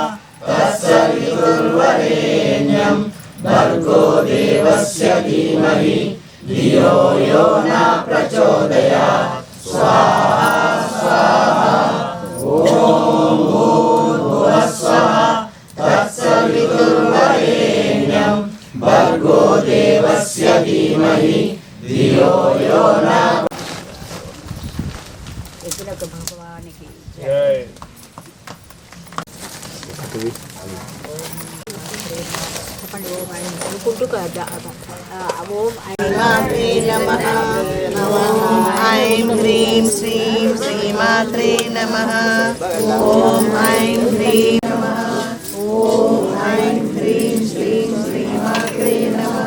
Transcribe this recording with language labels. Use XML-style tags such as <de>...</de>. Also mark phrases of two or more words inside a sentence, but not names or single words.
<sa>तत्सवितुर्वरेण्यं भर्गो देवस्य धीमहि धियो यो न प्रचोदयात् स्वाहा स्वाहा ॐ भूर्भुवस्सुवः तत्सवितुर्वरेण्यं भर्गो देवस्य धीमहि धियो यो न</sa> <te>ఎగులకు భగవానికి జై చెప్పండి ఓం ఆయన అనుకుంటూ ఓం</te> <sa>శ్రీమాత్రే నమః ఐం హ్రీం శ్రీం శ్రీమాత్రే నమః ఓం ఐం హ్రీం నమః ఓం ఐం హ్రీం శ్రీం శ్రీమాత్రే నమః</sa>